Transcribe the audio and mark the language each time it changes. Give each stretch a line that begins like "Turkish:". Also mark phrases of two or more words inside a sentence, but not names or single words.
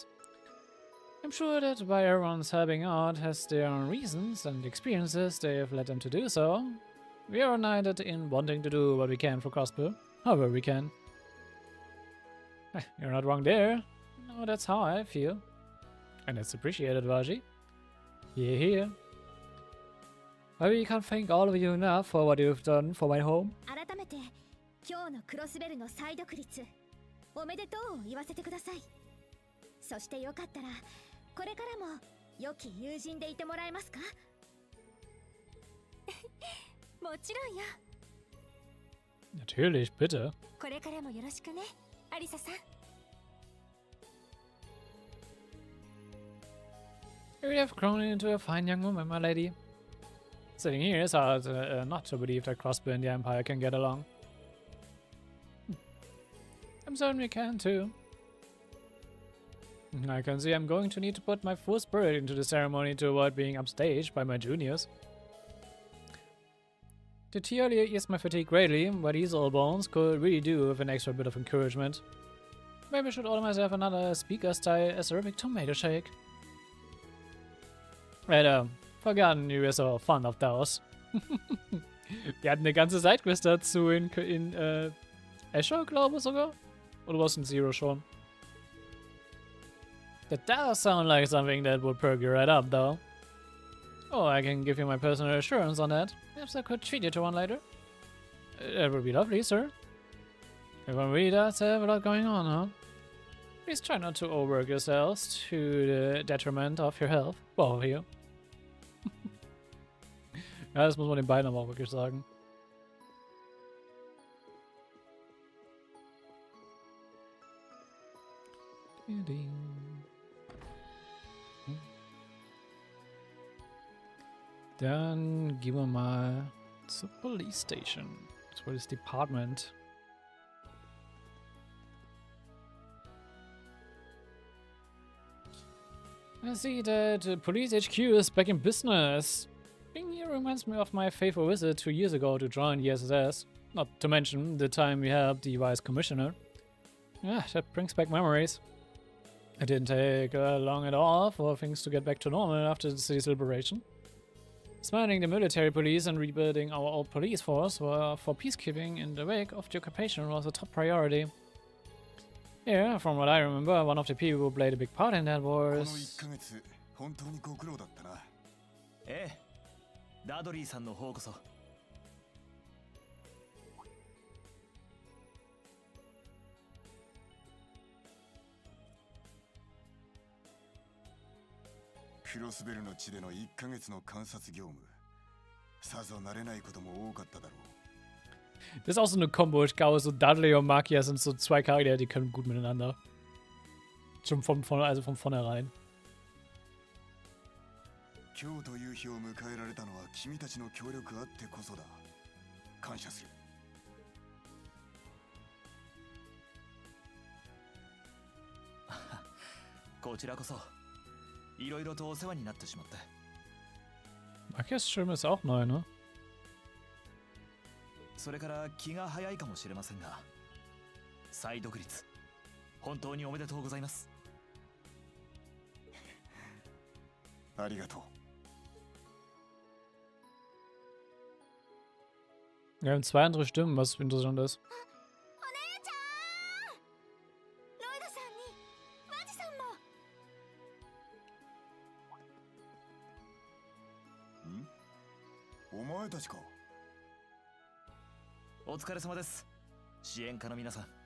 English: I'm sure that while everyone's helping out has their own reasons and experiences they have led them to do so, we are united in wanting to do what we can for Crossbow, however we can. You're not wrong there. No, that's how I feel. And it's appreciated, Vaji. Here. I really can't thank all of you enough for what you've done for my home.
Japanese: 改めて今日のクロスベルの再独立おめでとうを言わせてください。そしてよかったらこれからも良き友人でいてもらえますか？もちろんよ。
German: Natürlich, bitte.
Japanese: これからもよろしくね、アリサさん。
English: You have grown into a fine young woman, my lady. Sitting here is hard not to believe that Crossbow and the Empire can get along. I'm certain we can too. I can see I'm going to need to put my full spirit into the ceremony to avoid being upstaged by my juniors. The tea earlier eased my fatigue greatly, but these old bones could really do with an extra bit of encouragement. Maybe I should order myself another speaker-style acerbic tomato shake. Right, forgotten you were so fond of those.
German: Wir hatten eine ganze Sidequest dazu in Asher, glaube ich sogar. Oder was in Zero schon?
English: That does sound like something that would perk you right up, though. Oh, I can give you my personal assurance on that. Perhaps I could treat you to one later. That would be lovely, sir. Everyone really does have a lot going on, huh? Please try not to overwork yourselves to the detriment of your health. Both of you.
German: Ja, das muss man den beiden aber auch wirklich sagen. Dann gehen wir mal zur Police Station. Zur Police Department.
English: I see that Police HQ is back in business. Being here reminds me of my faithful visit 2 years ago to join the SSS. Not to mention the time we helped the Vice Commissioner. Yeah, that brings back memories. It didn't take long at all for things to get back to normal after the city's liberation. Disbanding the military police and rebuilding our old police force for peacekeeping in the wake of the occupation was a top priority. Yeah, from what I remember, one of the people who played a big part in that
Japanese: この
English: was...
Japanese: 1ヶ月本当にご苦労だったな。ええ、ダドリーさんの方こそ。クロスベルの地での1ヶ月の観察業務。さぞ慣れないことも多かっただろう。
German: Das ist auch so eine Kombo. Ich glaube, so Dudley und Makia sind so zwei Charaktere, die können gut miteinander. Schon von vornherein.
Japanese: 今日という日を迎えられたのは君たちの協力あってこそだ。感謝する。こちらこそ、いろいろとお世話になってしまって。
German: Makias Stimme ist auch neu, ne?
Japanese: それから気が早いかもしれませんが、再独立、本当におめでとうございます。ありがとう。
German: Wir haben zwei andere Stimmen, was interessant ist.
Japanese: お姉ちゃんロイドさんにマジさんも。ん？お前たちか。お疲れ様です。支援家の皆さん。